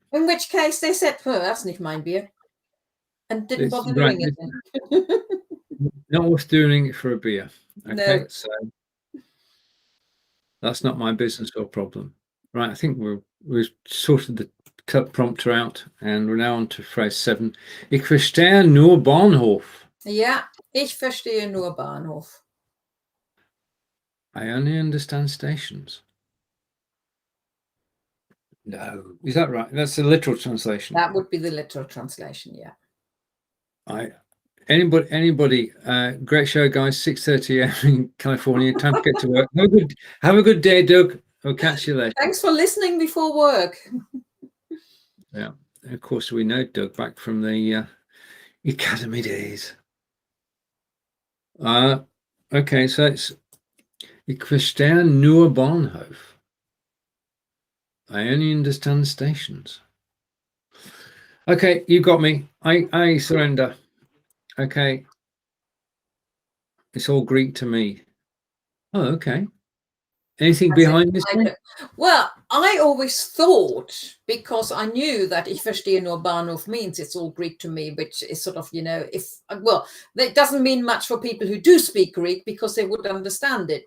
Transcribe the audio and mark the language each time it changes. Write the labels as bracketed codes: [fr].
[en] In which case they said, well, that's [de] nicht mein Bier. [en] And didn't bother doing it. Not worth doing it for a beer. Okay, no. So that's not my business or problem. Right, I think we've sorted the prompter out, and we're now on to phrase 7. [de] Ich verstehe nur Bahnhof. Ja, ich verstehe nur Bahnhof. [en] I only understand stations. No, is that right? That's the literal translation. That would be the literal translation, yeah. Anybody, great show, guys. 6:30 a.m. in California. Time to get to work. Have a good day, Doug. I'll catch you later. Thanks for listening before work. Yeah, of course we know Doug back from the academy days. Okay, so it's [de] Ik verstehe nur Bahnhof. [en] I only understand stations. Okay, you got me. I surrender. Okay. It's all Greek to me. Oh, okay. Anything behind this one? Well, I always thought, because I knew that [de] Ich verstehe nur Bahnhof [en] means it's all Greek to me, which is sort of, it doesn't mean much for people who do speak Greek because they would understand it.